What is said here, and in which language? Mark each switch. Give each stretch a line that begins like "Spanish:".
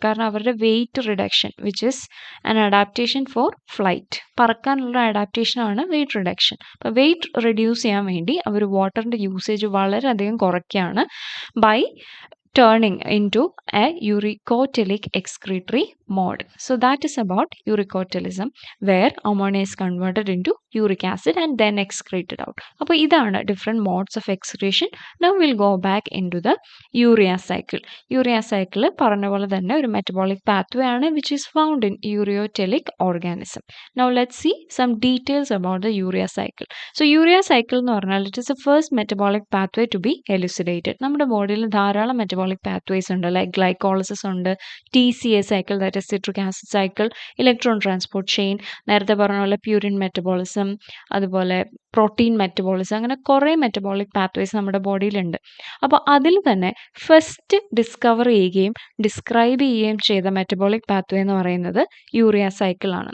Malayalam: കാരണം അവരുടെ weight reduction
English: which is an adaptation for flight,
Malayalam: പറക്കാനുള്ള അഡാപ്റ്റേഷനാണ് weight reduction. അപ്പോൾ wait reduce ചെയ്യാൻ വേണ്ടി അവർ വാട്ടറിൻ്റെ യൂസേജ് വളരെയധികം കുറയ്ക്കുകയാണ്
English: By turning into a uricotelic excretory mode. So that is about uricotelism, where ammonia is converted into uric acid and then excreted out.
Malayalam: അപ്പോൾ ഇതാണ്
English: different modes of excretion. Now we'll go back into the urea cycle. Urea cycle
Malayalam: പറഞ്ഞ പോലെ തന്നെ ഒരു
English: metabolic pathway ആണ് which is found in ureotelic organism. Now let's see some details about the urea cycle. So urea cycle
Malayalam: എന്ന് പറഞ്ഞാൽ
English: it is the first metabolic pathway to be elucidated.
Malayalam: നമ്മുടെ ബോഡിയിൽ ധാരാളം metabolic pathways ഉണ്ട്, like glycolysis ഉണ്ട്, TCA cycle,
English: that is citric acid cycle,
Malayalam: electron transport chain, നേരത്തെ പറഞ്ഞ പോലെ പ്യൂരിൻ മെറ്റബോളിസം, അതുപോലെ പ്രോട്ടീൻ മെറ്റബോളിസം, അങ്ങനെ കുറേ മെറ്റബോളിക് പാത്വേസ് നമ്മുടെ ബോഡിയിലുണ്ട്. അപ്പോൾ അതിൽ തന്നെ ഫസ്റ്റ് ഡിസ്കവർ ചെയ്യുകയും ഡിസ്ക്രൈബ് ചെയ്യുകയും ചെയ്ത മെറ്റബോളിക് പാത്വേ എന്ന് പറയുന്നത് യൂറിയ സൈക്കിളാണ്.